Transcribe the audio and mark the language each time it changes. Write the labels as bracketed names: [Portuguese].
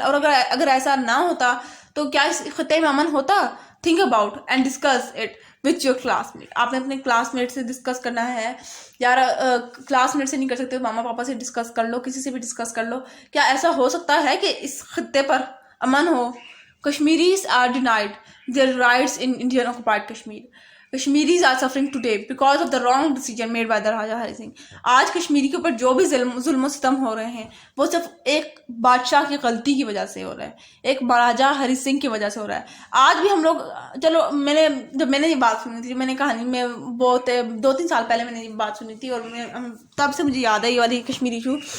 [Urdu] اور اگر ایسا نہ ہوتا تو کیا اس خطے میں امن ہوتا؟ [English] Think about and discuss it with your classmate. [Urdu] آپ نے اپنے کلاس میٹ سے ڈسکس کرنا ہے، یار کلاس میٹ سے نہیں کر سکتے، ماما پاپا سے ڈسکس کر لو، کسی سے بھی ڈسکس کر لو. کیا ایسا ہو سکتا ہے کہ اس خطے پر امن ہو؟ [English] Kashmiris are denied their rights in Indian occupied Kashmir. Kashmiris are suffering today because of the wrong decision made by the Raja Hari Singh. [Urdu] آج کشمیری کے اوپر جو بھی ظلم و ستم ہو رہے ہیں وہ صرف ایک بادشاہ کی غلطی کی وجہ سے ہو رہا ہے، ایک راجا ہری سنگھ کی وجہ سے ہو رہا ہے. آج بھی ہم لوگ، چلو جب میں نے یہ بات سنی تھی، میں نے کہانی میں بہت 2-3 سال پہلے میں نے یہ بات سنی تھی، اور تب سے مجھے یاد ہے یہ والی کشمیری ایشو.